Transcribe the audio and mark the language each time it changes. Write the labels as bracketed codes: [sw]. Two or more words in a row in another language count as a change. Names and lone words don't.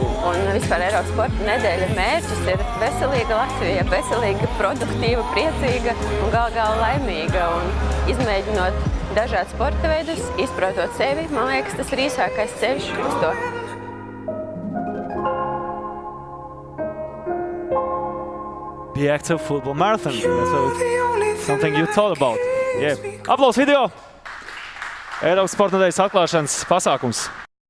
[lv] Un vispār Eiropas sporta nedēļa mērķis ir veselīga Latvija, veselīga, produktīva, priecīga un gal laimīga. Un izmēģinot dažādus sporta veidus, izprotot sevi, man liekas, tas ir īsākais ceļš uz to. [en] The active football marathon. That's something you thought about. Yeah. [lv] Aplaus video! Eiropas sporta nedēļas atklāšanas pasākums.